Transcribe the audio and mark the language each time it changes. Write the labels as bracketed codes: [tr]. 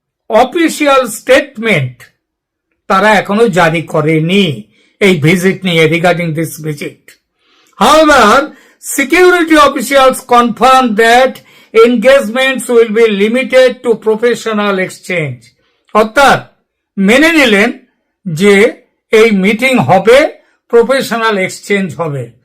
[bn] Official statement তারা এখনো জারি করেনি এই ভিজিট নিয়ে, [en] Regarding this visit. However, security officials confirmed that engagements will be limited to professional exchange. [bn] অর্থাৎ মেনে নিলেন যে এই মিটিং হবে, প্রফেশনাল এক্সচেঞ্জ হবে।